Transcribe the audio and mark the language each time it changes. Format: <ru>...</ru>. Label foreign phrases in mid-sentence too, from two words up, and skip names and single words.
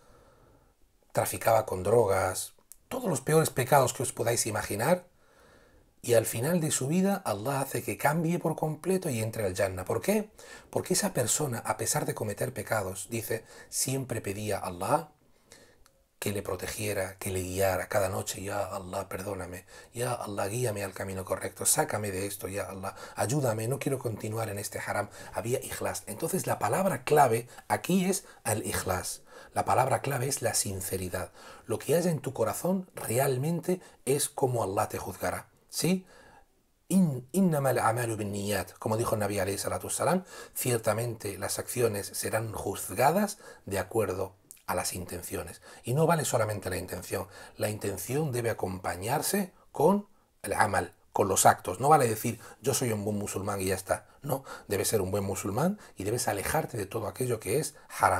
<es>traficaba con drogas, todos los peores pecados que os podáis imaginar, y al final de su vida Allah hace que cambie por completo y entre al Jannah. ¿Por qué? Porque esa persona, a pesar de cometer pecados, dice, siempre pedía a Allah que le protegiera, que le guiara cada noche.</es> <ar>Ya Allah,</ar> <es>perdóname.</es> <ar>Ya Allah,</ar> <es>guíame al camino correcto. Sácame de esto,</es> <ar>ya Allah.</ar> <es>Ayúdame, no quiero continuar en este haram. Había ikhlas. Entonces la palabra clave aquí es al-ikhlas. La palabra clave es la sinceridad. Lo que haya en tu corazón realmente es como Allah te juzgará. ¿Sí?</es> <ar>Innama al-amalu bin-niyat,</ar> <es>como dijo el Nabi</es> <ar>alayhi salatu wassalam,</ar> <es>ciertamente las acciones serán juzgadas de acuerdo a las intenciones. Y no vale solamente la intención debe acompañarse con el amal, con los actos. No vale decir yo soy un buen musulmán y ya está. No, debes ser un buen musulmán y debes alejarte de todo aquello que es haram.</es>